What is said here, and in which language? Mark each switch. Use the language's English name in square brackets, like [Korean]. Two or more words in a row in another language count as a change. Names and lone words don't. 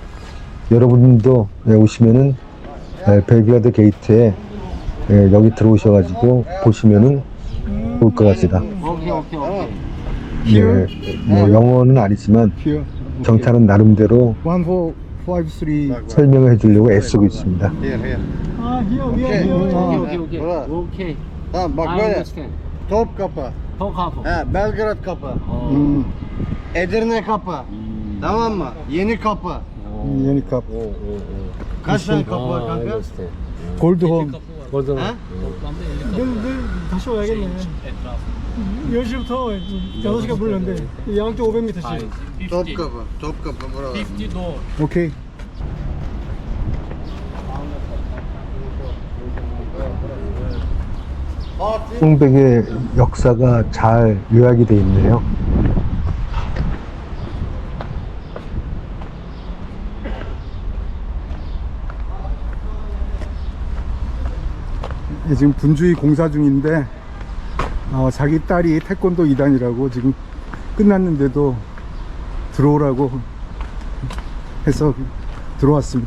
[Korean] 여러분도 오시면은 벨그라드 게이트에 여기 들어오셔가지고 보시면은 볼 것 같습니다. 뭐 영어는 아니지만 [English] Here. [Korean] 경찰은 나름대로 1453. 설명을 해주려고 애쓰고 있습니다. [English] Here. here. Okay. [Turkish] Bak [English] I [Turkish] böyle. [English] understand. [Turkish] Topkapı. Çok hafif. Belgrad kapı. Edirne kapı. Tamam mı? Yeni kapı. [Korean] 예니캅. [Turkish] Kaç tane kapı var kanka? [Korean] 골드홈. [Turkish] Ha? [Korean] 내일 다시 와야겠네. 10시부터 6시가 물렸는데 양쪽 500m씩. [Turkish] Topkapı. Topkapı buralar. [Korean] 오케이. 성벽의 역사가 잘 요약이 되어 있네요. 지금 분주히 공사 중인데 자기 딸이 태권도 2단이라고 지금 끝났는데도 들어오라고 해서 들어왔습니다.